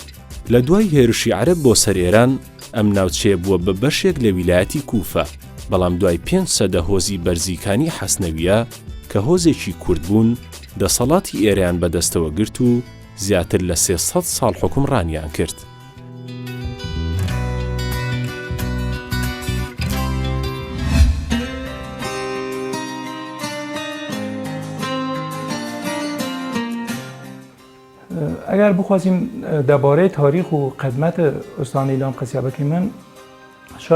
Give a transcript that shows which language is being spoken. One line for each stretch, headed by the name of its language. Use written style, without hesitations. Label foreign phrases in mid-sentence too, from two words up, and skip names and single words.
Central Kurdish: لە دوای هێرشی عەرەب بۆ سەر ئێران ئەم ناوچەیە بووە بە بەشێک لە ویلایەتی کوفە، بەڵام دوای 5 سەدە هۆزی بەرزیکانی حەسنەویە کە هۆزێکی کورد بوون دەسەڵاتی ئێرەیان بەدەستەوە گرت و زیاتر لە 300 ساڵ حکومڕانیان کرد.
Persian: اگر بخواستیم درباره تاریخ و خدمت استان ایلام قصه بکنیم، شاید